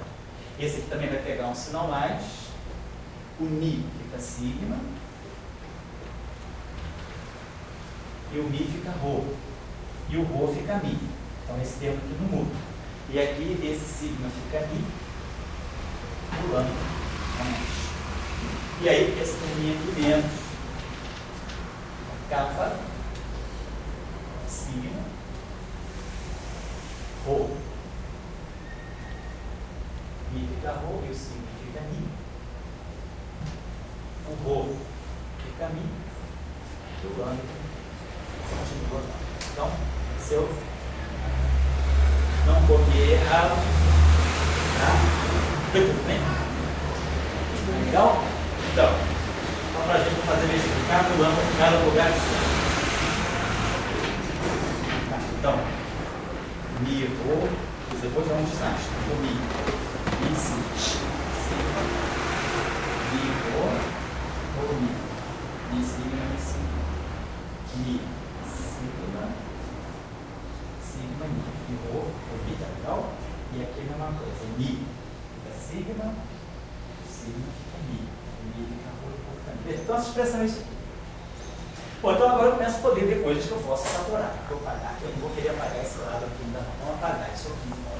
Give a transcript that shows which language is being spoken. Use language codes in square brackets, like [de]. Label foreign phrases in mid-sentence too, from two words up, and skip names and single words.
[pt] Esse aqui também vai pegar um sinal mais. O Mi fica sigma e o Mi fica Rho. E o Rho fica Mi. Então, esse termo aqui não muda. E aqui, esse sigma fica Mi, pulando a mais. E aí, esse terminho aqui menos kappa, sigma, Rho. Mi fica Rho e o sigma fica Mi. O Rho fica Mi e o lambda continua lá. Então, se eu não copiei errado, tá? Foi tudo bem? Legal? Então, só para a gente fazer verificar o lambda ficar no lugar certo. Tá, então, Mi, Rho, depois é um desastre. O Mi, Mi, sigma, Mi, Rho, Mi, Mi, sigma, Mi, sigma, Mi, sigma, sigma, Mi, e Rho, Mi, tá legal? E aqui é a mesma coisa, Mi fica sigma, sigma fica Mi, Mi fica Rho, fica Mi. Então, essa expressão é isso aqui. Bom, então agora eu começo a poder ver coisas que eu posso fatorar. Vou apagar, eu não vou querer apagar esse lado aqui ainda não. Vamos apagar isso aqui.